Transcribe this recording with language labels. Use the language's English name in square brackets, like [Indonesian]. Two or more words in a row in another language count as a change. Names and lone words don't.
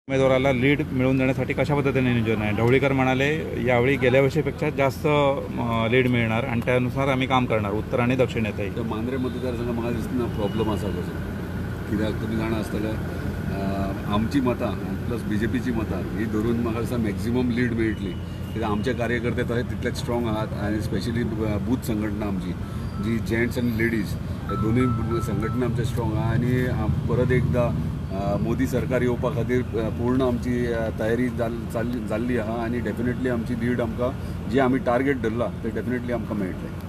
[Marathi] उमेदवाराला लीड मिळवून देण्यासाठी कशा पद्धतीने नियोजन आहे? ढवळीकर म्हणाले यावेळी गेल्या वर्षीपेक्षा जास्त लीड मिळणार आणि त्यानुसार आम्ही काम करणार उत्तर आणि दक्षिणेतही. [Konkani] तर मांद्रे मतदारसंघ म्हाका दिसना प्रॉब्लम आसा कसो, कित्याक तुमी जाणा आसतलें आमची मतां प्लस BJPची मतां ही धरून म्हाका दिसता [English] maximum lead [Konkani] मेळटली, कित्याक आमचे कार्यकर्ते तशे तितलेच स्ट्रॉंग आहात आणि [English] specially booth [Konkani] संघटना आमची जी जेंट्स आनी लेडीज हे दोनूय संघटना आमचे स्ट्रॉंग आहा आणि परत एकदा मोदी सरकार येवपा खातीर पूर्ण आमची तयारी जाल्ली आहा आणि डेफिनेटली आमची लीड आमकां जी आमी टार्गेट धरला ते डेफिनेटली आमकां मेळटलें.